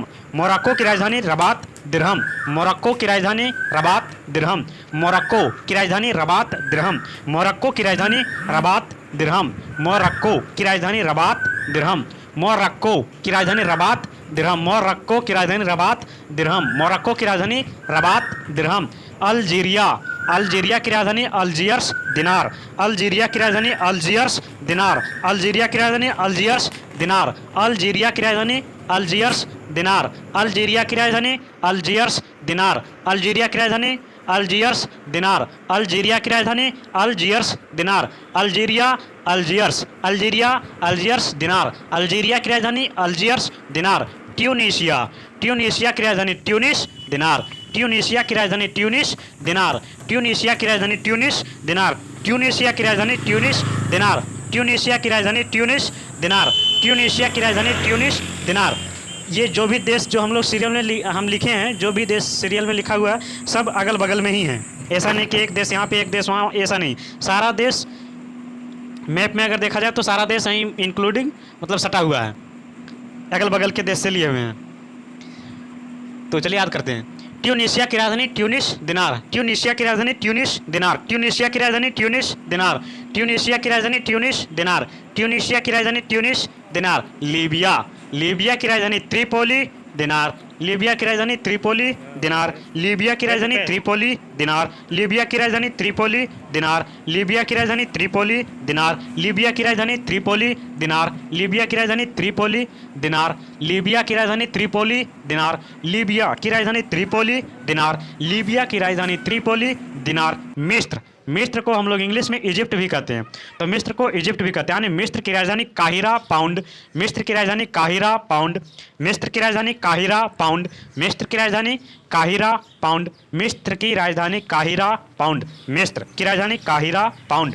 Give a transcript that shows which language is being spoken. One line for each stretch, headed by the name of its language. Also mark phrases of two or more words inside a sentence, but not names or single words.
Hindi: मोरक्को की राजधानी रबात, दिरहम। मोरक्को की राजधानी रबात, दिरहम। मोरक्को की राजधानी रबात, दिरहम। मोरक्को की राजधानी रबात, दिरहम। मोरक्को की राजधानी रबात, दिरहम। मोरक्को की राजधानी रबात, दिरहम। मोरक्को की राजधानी रबात, दिरहम। मोरक्को की राजधानी रबात, दिरहम। अल्जीरिया। अल्जीरिया की राजधानी अल्जियर्स, दिनार। अल्जीरिया की राजधानी अल्जियर्स, दिनार। अल्जीरिया की राजधानी अल्जियर्स, दिनार। अल्जीरिया की राजधानी अल्जियर्स, दिनार। अल्जीरिया की राजधानी अल्जियर्स, दिनार। अल्जीरिया की राजधानी अल्जियर्स, दिनार। अल्जीरिया की राजधानी अल्जियर्स, दिनार। अल्जीरिया अल्जियर्स, अल्जीरिया अल्जियर्स, दिनार। अल्जीरिया की राजधानी अल्जियर्स, दिनार। ट्यूनीशिया। ट्यूनीशिया की राजधानी ट्यूनिस, दिनार। ट्यूनीशिया की राजधानी ट्यूनिस, दिनार। ट्यूनीशिया की राजधानी ट्यूनिस, दिनार। ट्यूनीशिया की राजधानी ट्यूनिस, दिनार। ट्यूनीशिया की राजधानी ट्यूनिस, दिनार। ट्यूनीशिया की राजधानी ट्यूनिस, दिनार। ये जो भी देश जो हम लोग सीरियल में हम लिखे हैं, जो भी देश सीरियल में लिखा हुआ है, सब अगल बगल में ही हैं। ऐसा नहीं कि एक देश यहाँ पे एक देश वहाँ, ऐसा नहीं। सारा देश मैप में अगर देखा जाए तो सारा देश यहीं इंक्लूडिंग मतलब सटा हुआ है, अगल बगल के देश से लिए हुए हैं। तो चलिए याद करते हैं। ट्यूनीशिया की राजधानी ट्यूनिस, दिनार। ट्यूनीशिया की राजधानी ट्यूनिस, दिनार। ट्यूनीशिया की राजधानी ट्यूनिस, दिनार। ट्यूनीशिया की राजधानी ट्यूनिस, दिनार। ट्यूनीशिया की राजधानी ट्यूनिस, दिनार। लीबिया। लीबिया की राजधानी त्रिपोली, दिनार। लीबिया की राजधानी त्रिपोली, दिनार। लीबिया की राजधानी त्रिपोली, दिनार। लीबिया की राजधानी त्रिपोली, दिनार। लीबिया की राजधानी त्रिपोली, दिनार। लीबिया की राजधानी त्रिपोली, दिनार। लीबिया की राजधानी त्रिपोली, दिनार। लीबिया की राजधानी त्रिपोली, दिनार। लीबिया की राजधानी त्रिपोली, दिनार। लीबिया की राजधानी त्रिपोली, दिनार। मिस्र। मिस्र को हम लोग इंग्लिश में इजिप्ट भी कहते हैं, तो मिस्र को इजिप्ट भी कहते हैं। यानी मिस्र की राजधानी काहिरा, पाउंड। मिस्र की राजधानी काहिरा, पाउंड। मिस्र की राजधानी काहिरा, पाउंड। मिस्र की राजधानी काहिरा, पाउंड। मिस्र की राजधानी काहिरा, पाउंड। मिस्र की राजधानी काहिरा, पाउंड।